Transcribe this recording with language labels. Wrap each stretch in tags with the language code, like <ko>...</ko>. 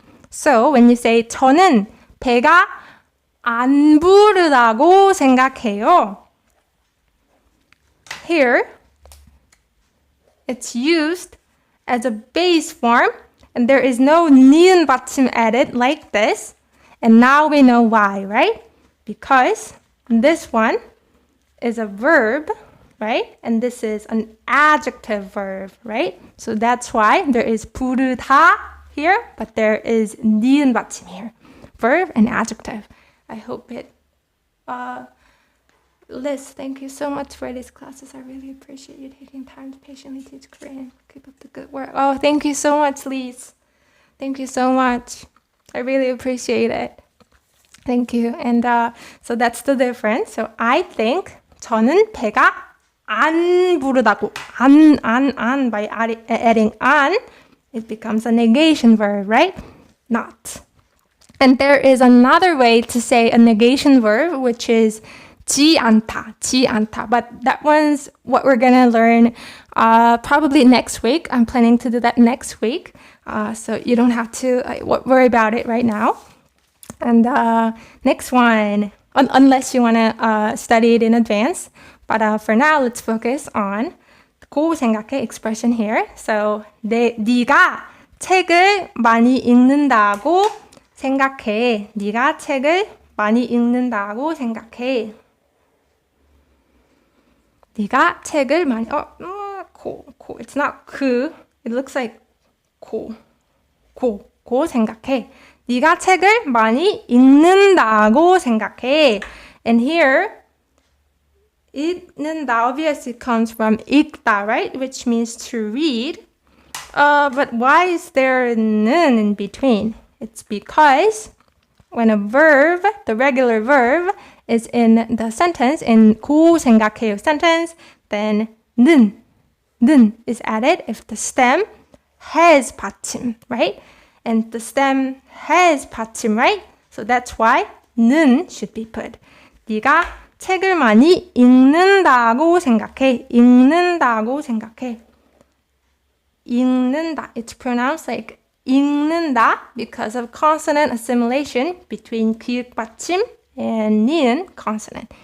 <en>So when you say,</en> <ko>저는 배가 안 부르다고 생각해요.</ko> <en>Here, it's used as a base form, and there is no 니은 받침 added like this. And now we know why, right? Because this one is a verb, right? And this is an adjective verb, right? So that's why there is 부르다 here, but there is 니은 받침 here. Verb and adjective. I hope it... Liz, thank you so much for these classes. I really appreciate you taking time to patiently teach Korean. Keep up the good work. Oh, thank you so much, Liz. Thank you so much. I really appreciate it. Thank you. And so that's the difference. So I think</en> <ko>저는 배가 안 부르다고.</ko> <en>안 by adding an, it becomes a negation verb, right? Not. And there is another way to say a negation verb, which is 지 않다. But that one's what we're gonna learn probably next week. I'm planning to do that next week. So you don't have to worry about it right now. And next one, unless you wanna study it in advance. But for now, let's focus on 고 생각해 expression here.</en> <ko>So 네가 책을 많이 읽는다고 생각해. 네가 책을 많이 읽는다고 생각해. 네가 책을 많이 고.</ko> <en>It's not</en> <ko>그.</ko> <en>It looks like 고 생각해.</en> <ko>네가 책을 많이 읽는다고 생각해.</ko> <en>And here 읽는다 obviously comes from 읽다, right? Which means to read. But why is there 는 in between? It's because when a verb, the regular verb, is in the sentence, in 고 생각해요 sentence, then 는 is added if the stem has 받침, right? And the stem has 받침, right? So that's why 는 should be put.</en> <ko>네가 책을 많이 읽는다고 생각해. 읽는다고 생각해. 읽는다.</ko> <en>It's pronounced like 읽는다 because of consonant assimilation between 기역 받침 and 니은 consonant.</en>